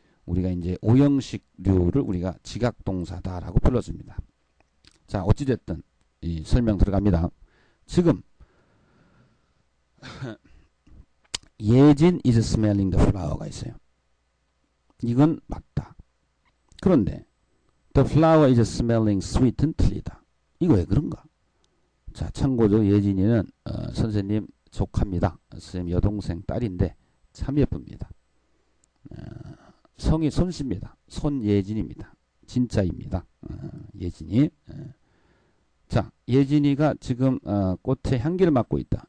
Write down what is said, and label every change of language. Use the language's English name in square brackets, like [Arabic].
[Korean] 우리가 이제 오 형식류를 우리가 지각 동사다라고 불러줍니다. 자, 어찌됐든 이 설명 들어갑니다. 지금 예진 [English] is smelling the flower [Korean] 가 있어요. 이건 맞다. 그런데 [English] the flower is smelling sweet [Korean] 은 틀리다. 이거 왜 그런가? 자, 참고로 예진이는 선생님 조카입니다. 선생님 여동생 딸인데 참 예쁩니다. 성이 손씨입니다. 손예진입니다. 진짜입니다. 예진이. 자, 예진이가 지금 꽃의 향기를 맡고 있다.